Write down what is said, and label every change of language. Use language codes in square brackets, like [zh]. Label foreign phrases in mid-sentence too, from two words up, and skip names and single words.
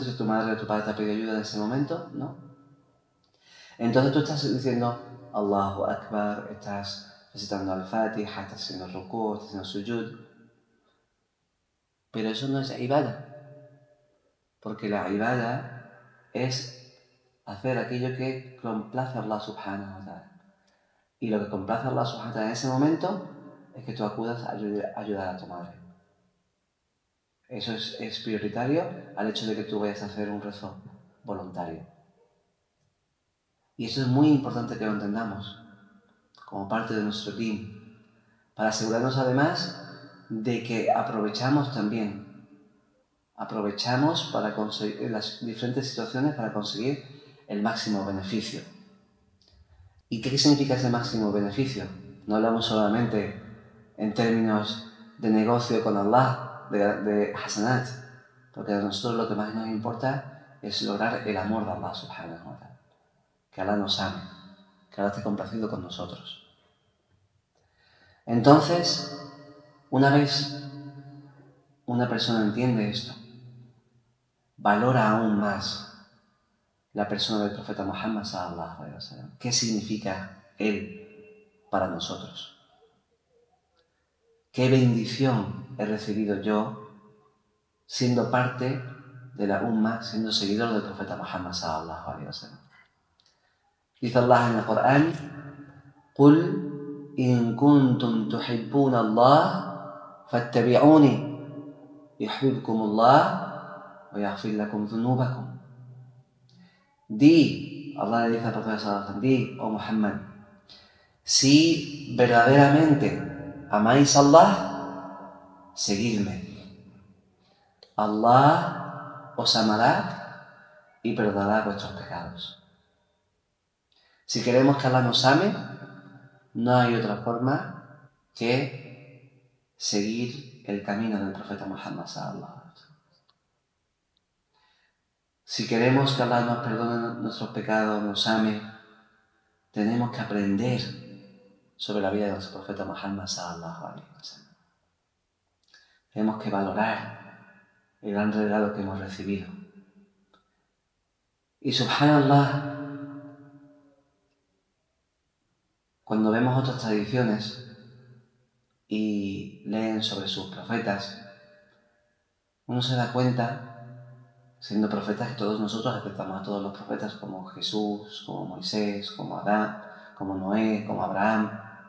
[es] Si tu madre o tu padre te ha pedido ayuda en ese momento, ¿no? Entonces tú estás diciendo [ar] الله أكبر, [es] estás recitando al-Fatiha, estás haciendo ruku, estás haciendo sujud. Pero eso no es ibadah. Porque la ibadah es hacer aquello que complace a Allah [ar] سبحانه وتعالى. [es] Y lo que complace a Allah [ar] سبحانه وتعالى [es] en ese momento es que tú acudas a ayudar a tu madre. Eso es prioritario al hecho de que tú vayas a hacer un rezo voluntario. Y eso es muy importante que lo entendamos como parte de nuestro team, para asegurarnos además de que aprovechamos para conseguir en las diferentes situaciones para conseguir el máximo beneficio. ¿Y qué significa ese máximo beneficio? No hablamos solamente en términos de negocio con Allah, de hasanat, porque a nosotros lo que más nos importa es lograr el amor de Allah [ar] سبحانه وتعالى, [es] que Allah nos ame, que Allah esté complacido con nosotros. Entonces, una vez una persona entiende esto, valora aún más la persona del profeta Muhammad [ar] صلى الله عليه وسلم. [es] ¿Qué significa él para nosotros? ¿Qué bendición he recibido yo siendo parte de la Ummah, siendo seguidor del profeta Muhammad [ar] صلى الله عليه وسلم? [es] Dice Allah en el Corán: [ar] قُلْ إِن كُنتُمْ تُحِبُّونَ اللَّهَ فَاتَّبِعُونِي يُحْبِبْكُمُ اللَّهُ وَيَغْفِرْ لَكُمْ ذُنُوبَكُمْ. [es] Di, Allah le dice al profeta [ar] صلى الله عليه وسلم, [es] di, oh Muhammad, si verdaderamente amáis a Allah, seguidme. Allah os amará y perdonará vuestros pecados. Si queremos que Allah nos ame, no hay otra forma que seguir el camino del profeta Muhammad [ar] صلى الله عليه وسلم. [es] Si queremos que Allah nos perdone nuestros pecados, nos ame, tenemos que aprender sobre la vida de nuestro profeta Muhammad [ar] صلى الله عليه وسلم. [es] Tenemos que valorar el gran regalo que hemos recibido. Y subhanallah, cuando vemos otras tradiciones y leen sobre sus profetas, uno se da cuenta, siendo profetas, que todos nosotros respetamos a todos los profetas como Jesús, como Moisés, como Adán, como Noé, como Abraham.